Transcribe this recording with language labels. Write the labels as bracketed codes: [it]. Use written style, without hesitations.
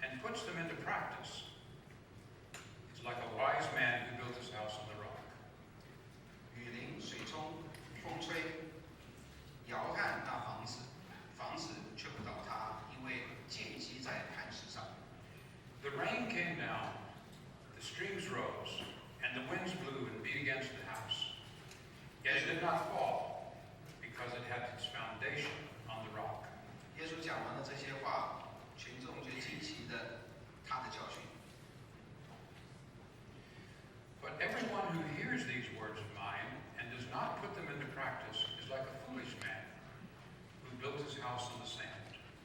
[en] puts them into practice is like a wise man who built his house on the rock. [zh] 雨淋、水冲、风吹，摇撼那房子，房子却不倒塌，因为建基在磐石上。 [en] The rain came down, the streams rose, and the winds blew and beat against the house. Yet it did not fall, because it had its foundation on the rock. [zh] 耶稣讲完了这些话，群众就惊奇的他的教训。 [en] But everyone who hears these words of mine and does not put them into practice is like a foolish man who built his house on the sand.